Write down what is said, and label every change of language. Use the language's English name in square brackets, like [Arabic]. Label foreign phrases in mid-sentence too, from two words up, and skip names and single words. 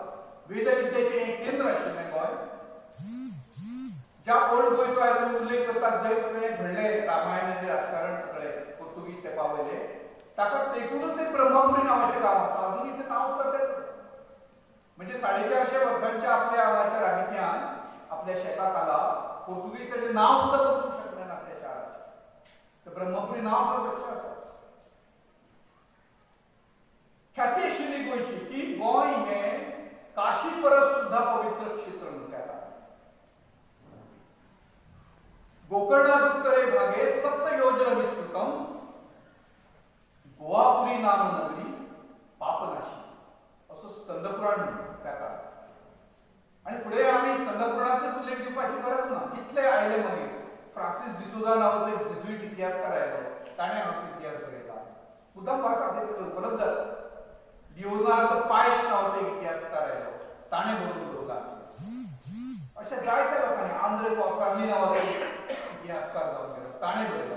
[Konkani] वेदविद्येचें एक केंद्र आशिल्लें गोंय. ज्या ओल्ड गोंयचो आयज आमी उल्लेख करतात, जंय सगळें घडलें रामायण आनी राजकारण सगळें पोर्तुगीज तेंपा वयलें, ताका तेंकूनच एक ब्रह्मपुरी नांवाचें गांव आसा. अजून इतलें नांव सुद्दां तेंच आसा. [Marathi] म्हणजे 450 वर्सांच्या आपल्या हांगाच्या राजकीयान, आपल्या शेता खाला पोर्तुगीज त्याचे नाव सुद्धा बदलू शकले ना त्या शाळेचे. [Konkani] ते ब्रह्मपुरी नाव सुद्धा तशें आसा. ख्याती आशिल्ली गोंयची की गोंय हें काशी परस सुद्धा पवित्र क्षेत्र म्हणून त्या काळात. [Sanskrit] गोकर्णादुत्तरे भागे सप्त योजन विस्तृतम गोवापुरी नाम नगरी पापनाशी [Marathi] असं स्कंदपुराण त्या काळात. [Konkani] आणि पुढे आम्ही स्कंदपुराणाचेच उल्लेख दिवपाची गरज ना. जितले आयले मागीर फ्रांसिस डिसोजा नावाचो एक जेजुईट इतिहासकार आयलो, ताणें हांगाचो इतिहास बरयला. मुद्दाम वाचा, ते सगळें उपलब्ध आसा. लिओनार्द पायश नावाचो एक इतिहासकार आयलो, ताणें बरोवन दवरला. अशा जायत्या लोकांनी, आंद्रे कॉसार्ली नावाचो इतिहासकार जावन गेलो, ताणें बरयला.